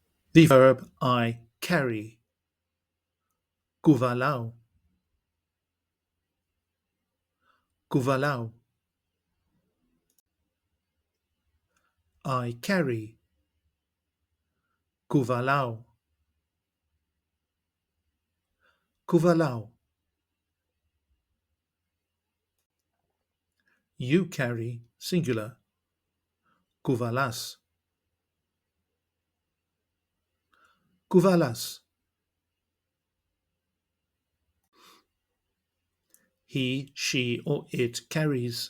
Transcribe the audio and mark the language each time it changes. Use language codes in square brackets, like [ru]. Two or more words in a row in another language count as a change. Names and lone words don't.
[en] The verb I carry. [el] Κουβαλάω. Κουβαλάω. [en] I carry. [el] Κουβαλάω. Κουβαλάω. [en] You carry, singular. [el] Κουβαλάς. Κουβαλάς. [en] He, she, or it carries.